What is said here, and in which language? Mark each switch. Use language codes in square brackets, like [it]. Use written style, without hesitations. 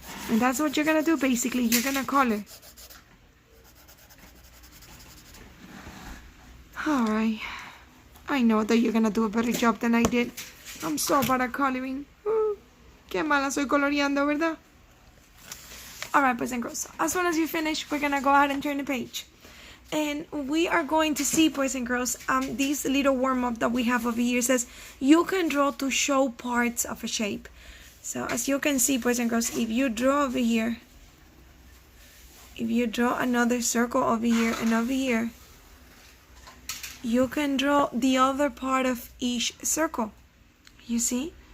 [en] And that's what you're gonna do basically, you're gonna color. Alright, I know that you're gonna do a better job than I did. I'm so bad at coloring. [es] Qué mala soy coloreando, ¿verdad? [en] Alright, boys and girls, as soon as you finish, we're gonna go ahead and turn the page. And we are going to see, boys and girls, this little warm-up that we have over here says, you can draw to show parts of a shape. So as you can see, boys and girls, if you draw over here, if you draw another circle over here and over here, you can draw the other part of each circle. You see?